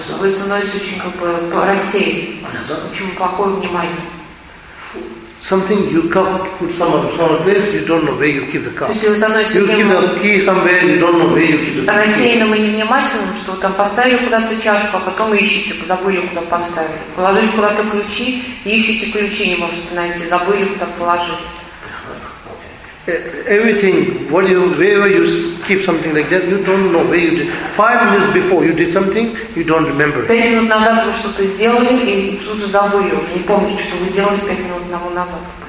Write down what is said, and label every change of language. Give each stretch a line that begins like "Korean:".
Russian: Вы становитесь очень рассеянным. Очень плохое внимание.
English: something, you cup put some place, you don't know where you keep the cup. You keep the key somewhere, you don't know where you keep the key.
Russian: Рассеянным и невнимательным, что там поставили куда-то чашку, а потом ищете, забыли, куда поставили. Положили куда-то ключи, ищете ключи, не можете найти, забыли, куда положили.
English: Everything, wherever you keep something like that, you don't know where you did. 5 minutes before you did something, you don't remember it.
Russian: 5 минут назад вы что-то сделали и тут же забыли, уже не помните, что вы делали 5 минут тому назад.